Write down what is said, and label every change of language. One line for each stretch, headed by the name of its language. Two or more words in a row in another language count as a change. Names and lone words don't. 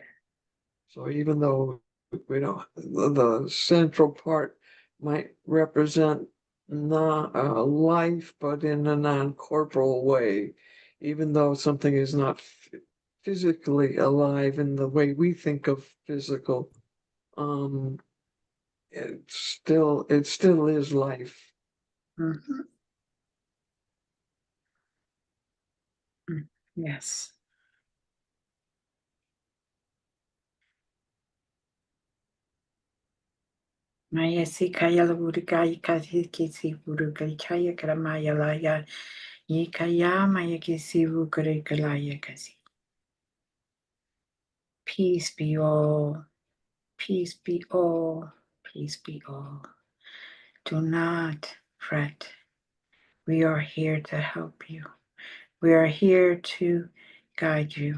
English: So even though the central part might represent not life, but in a non-corporal way, even though something is not physically alive in the way we think of physical, um, it still is life. Mm-hmm. Yes. Maya si kaya laburika ikasi kisi buruka kaya karamaya laya yikaya maya kisi vukare kalaya kasi. Peace be all, peace be all, peace be all. Do not fret. We are here to help you. We are here to guide you.